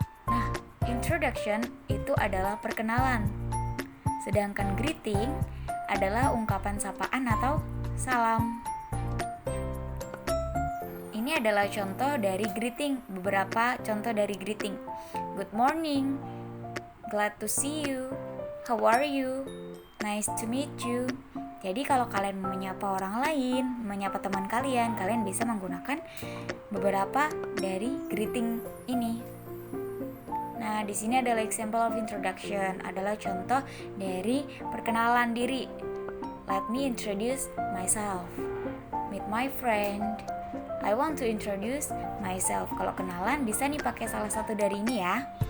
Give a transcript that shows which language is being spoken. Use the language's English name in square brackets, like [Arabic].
[Indonesian] Nah, introduction itu adalah perkenalan, sedangkan greeting adalah ungkapan sapaan atau salam. Ini adalah contoh dari greeting, beberapa contoh dari greeting. [English] Good morning, glad to see you, how are you, nice to meet you. [Indonesian] Jadi kalau kalian menyapa orang lain, menyapa teman kalian bisa menggunakan beberapa dari greeting ini. Nah, di sini adalah [English] example of introduction, [Indonesian] adalah contoh dari perkenalan diri. [English] Let me introduce myself. Meet my friend. I want to introduce myself. [Indonesian] Kalau kenalan bisa nih pakai salah satu dari ini ya.